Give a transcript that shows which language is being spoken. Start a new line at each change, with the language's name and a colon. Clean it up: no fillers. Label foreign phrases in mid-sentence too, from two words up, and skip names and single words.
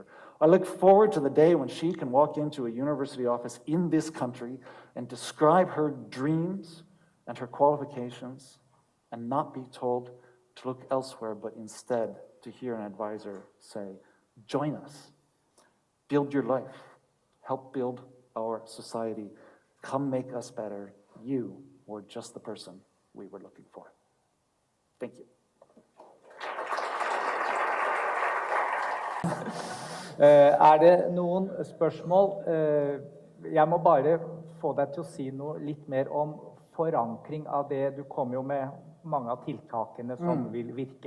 English: I look forward to the day when she can walk into a university office in this country and describe her dreams and her qualifications and not be told to look elsewhere, but instead to hear an advisor say, join us, build your life, help build our society, come make us better. You were just the person we were looking for. Thank you.
Norwegian: Det noen spørsmål? Jeg må bare få deg til å si noe litt mer om forankring av det. Du kom jo med mange av tiltakene som vil virke.